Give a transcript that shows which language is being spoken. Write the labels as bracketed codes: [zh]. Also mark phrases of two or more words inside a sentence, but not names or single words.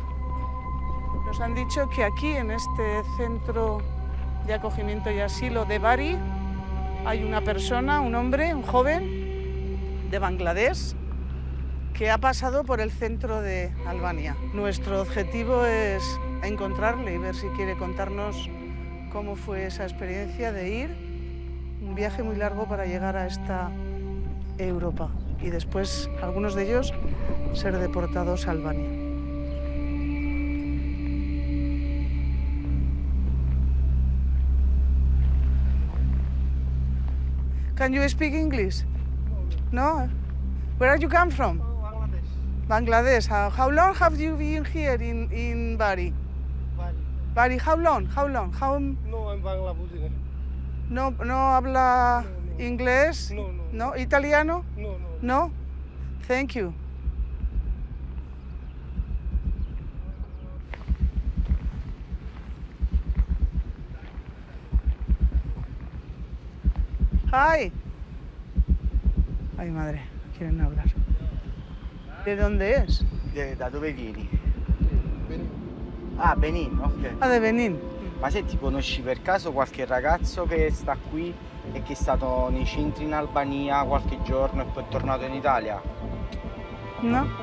[es] Nos han dicho que aquí, en este centro de acogimiento y asilo de Bari, hay una persona, un hombre, un joven de Bangladesh, que ha pasado por el centro de Albania. Nuestro objetivo es encontrarle y ver si quiere contarnos cómo fue esa experiencia de ir, un viaje muy largo para llegar a esta Europa y después, algunos de ellos, ser deportados a Albania. [en] Can you speak English? No? Where are you come from? Bangladesh. How long have you been here in Bari? Bari, how long? [es] No, en Bangladesh. No habla inglés? No. ¿Italiano? No. No? [en] Thank you. Hi. [es] Ay, madre, quieren hablar. ¿De dónde es? [it] Da dove vieni? [es] Benin. Ah, Benin, ok. Ah, de Benín. [it] Ma se ti conosci per caso qualche ragazzo che sta qui e che è stato nei centri in Albania qualche giorno e poi è tornato in Italia? [es] ¿No?